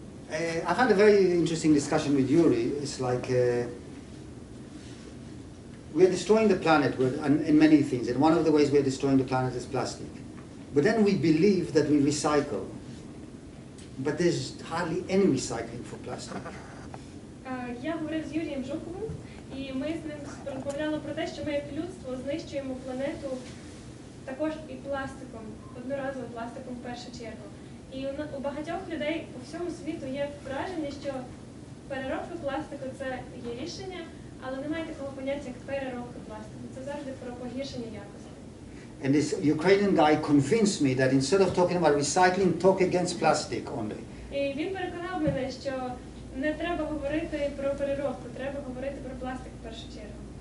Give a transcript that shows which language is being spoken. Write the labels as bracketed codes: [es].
[en] I've had a very interesting discussion with Yuri. It's like we're destroying the planet in many things, and one of the ways we're destroying the planet is plastic. But then we believe that we recycle. But there's hardly any recycling for plastic. [uk] Я говорив з Юрієм Жуковим, і ми з ним розмовляли про те, що ми як людство знищуємо планету також і пластиком, одноразовим пластиком в першу чергу. І у багатьох людей по всьому світу є враження, що переробка пластику – це є рішення, але немає такого поняття, як переробка пластику. Це завжди про погіршення якості. [en] And this Ukrainian guy convinced me that instead of talking about recycling, talk against plastic only. [uk] І він переконав мене, що не треба говорити про переробку, треба говорити про пластик в першу чергу.